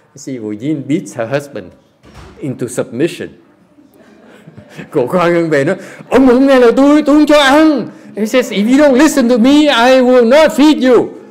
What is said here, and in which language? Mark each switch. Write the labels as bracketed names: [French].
[English] See, Jin beats her husband into submission. [Vietnamese] Cô Khoa Ngân về nó, "Ông không nghe lời tôi không cho ăn." [English] He says, "If you don't listen to me, I will not feed you."